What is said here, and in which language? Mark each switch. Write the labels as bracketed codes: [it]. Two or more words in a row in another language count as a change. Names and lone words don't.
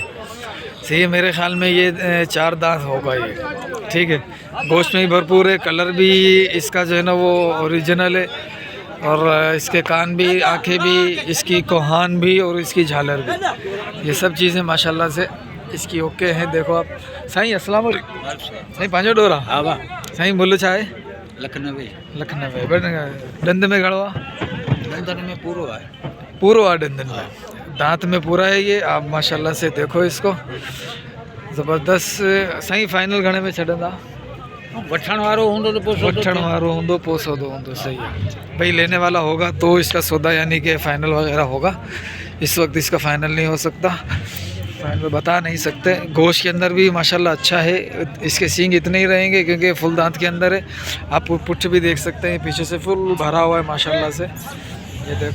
[ur] صحیح ہے، میرے خیال میں یہ 4 دانت ہوگا یہ. ٹھیک ہے، گوشت میں بھی بھرپور ہے، کلر بھی اس کا جو ہے نا وہ اوریجنل ہے. اور اس کے کان بھی، آنکھیں بھی، اس کی کوہان بھی اور اس کی جھالر بھی، یہ سب چیزیں ماشاءاللہ سے اس کی اوکے ہیں. دیکھو آپ. [sd] साईं [ar] السلام علیکم. [sd] साईं पांचो डोरा? हाँ वाह। साईं बोलो चाहे? लखनवे दंद में गड़वा? दंदन में पूरा है, [ur] पूरा आ दंदन में, دانت میں پورا ہے یہ. آپ ماشاءاللہ سے دیکھو اس کو, ज़बरदस्त। [sd] साईं फाइनल घणे में छॾंदा? वठण वारो हूंदो तो पोसो वठण वारो हूंदो पोसो दो हूंदो। [ur] صحیح ہے بھائی، لینے والا ہوگا تو اس کا سودا یعنی کہ فائنل وغیرہ ہوگا. اس وقت اس کا فائنل نہیں ہو سکتا، فائنل بتا نہیں سکتے. گوشت کے اندر بھی ماشاءاللہ اچھا ہے۔ اس کے سینگ اتنے ہی رہیں گے کیونکہ فل دانت کے اندر ہے. آپ پٹھ بھی دیکھ سکتے ہیں، پیچھے سے فل بھرا ہوا ہے ماشاءاللہ سے.